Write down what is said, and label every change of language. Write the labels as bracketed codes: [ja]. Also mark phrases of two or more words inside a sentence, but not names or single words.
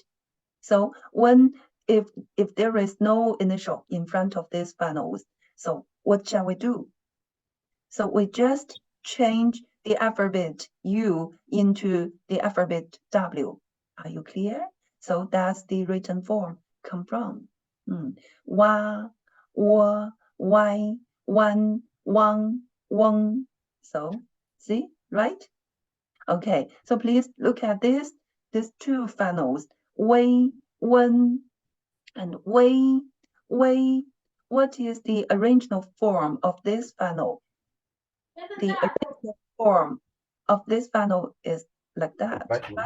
[en] So if there is no initial in front of these funnels, so what shall we do? So we just change the alphabet U into the alphabet W. Are you clear? So that's the written form come from. Wa, wa, wai, wan, wang, wong. So see, right? Okay, so please look at these 2 funnels, wei, wen, and wei, wei. What is the original form of this funnel? The original form of this funnel is like that, right?